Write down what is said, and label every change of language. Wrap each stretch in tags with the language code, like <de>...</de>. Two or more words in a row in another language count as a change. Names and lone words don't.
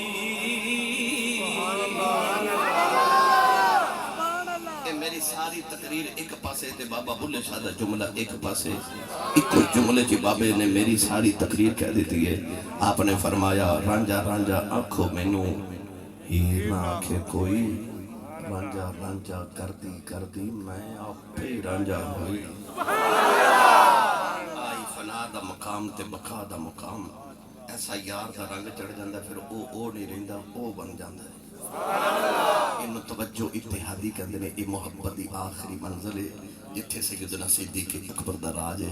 <pa>میری ساری تقریر ایک پاسے تے بابا بلے شاہ دا جملہ ایک پاسے، ایک جملے چی بابے نے میری ساری تقریر کہہ دیتی ہے۔ آپ نے فرمایا رانجا رانجا آنکھو مینوں ہیر نہ آنکھے کوئی، رانجا رانجا کردی کردی میں آپ پہ رانجا ہوئی۔ آئی فنا دا مقام تے بقا دا مقام، ایسا یار دا رنگ چڑھ جاندہ پھر او نہیں رہندہ او بن جاندہ ہے۔ انہوں توجہ اتحادی کہندے نے یہ محبت دی آخری منزل ہے جتھے سیدنا صدیق اکبر دا راج ہے۔</pa>